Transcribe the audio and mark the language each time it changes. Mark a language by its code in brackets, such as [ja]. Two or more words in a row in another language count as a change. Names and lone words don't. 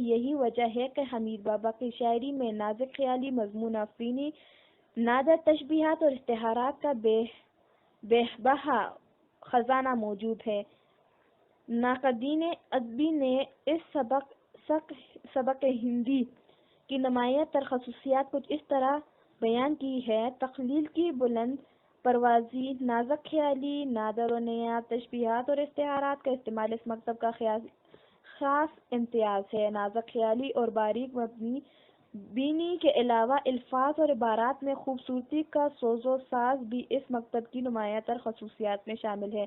[ur] یہی وجہ ہے کہ حمید بابا کی شاعری میں نازک خیالی، مضمون آفرینی، نادر تشبیہات اور استعارات کا بے بہا خزانہ موجود ہے۔ ناقدین ادبی نے اس سبق ہندی کی نمایاں تر خصوصیات کچھ اس طرح بیان کی ہے: تخلیل کی بلند پروازی، نازک خیالی، نادر و نیاب تشبیہات اور استعارات کا استعمال اس مکتب کا خاص امتیاز ہے۔ نازک خیالی اور باریک بینی کے علاوہ الفاظ اور عبارات میں خوبصورتی کا سوز و ساز بھی اس مکتب کی نمایاں تر خصوصیات میں شامل ہے۔